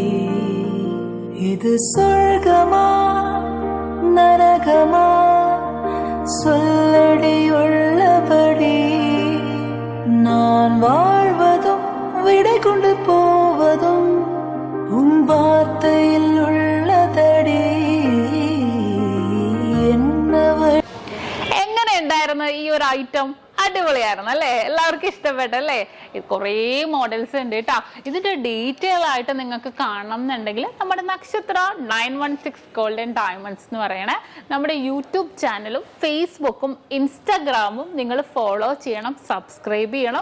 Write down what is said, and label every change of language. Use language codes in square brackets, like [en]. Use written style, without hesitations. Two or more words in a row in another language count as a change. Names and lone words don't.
[ta] இது சொர்க்கமா நரகமா சொல்லடி உள்ளபடி. நான் வாழ்வதும் விடை கொண்டு போவதும் உன் வார்த்தையில் உள்ளதடி. [ml] എങ്ങനെ ഉണ്ടായിരുന്നു ഈ ഒരു ഐറ്റം? അടിപൊളിയായിരുന്നു അല്ലേ? എല്ലാവർക്കും ഇഷ്ടപ്പെട്ടല്ലേ? കുറേ മോഡൽസ് ഉണ്ട് കേട്ടോ. ഇതിന്റെ ഡീറ്റെയിൽ ആയിട്ട് നിങ്ങൾക്ക് കാണണം എന്നുണ്ടെങ്കിൽ നമ്മുടെ നക്ഷത്ര 916 ഗോൾഡൻ ഡയമണ്ട്സ് എന്ന് പറയണ നമ്മുടെ യൂട്യൂബ് ചാനലും ഫേസ്ബുക്കും ഇൻസ്റ്റാഗ്രാമും നിങ്ങൾ ഫോളോ ചെയ്യണം, സബ്സ്ക്രൈബ് ചെയ്യണം.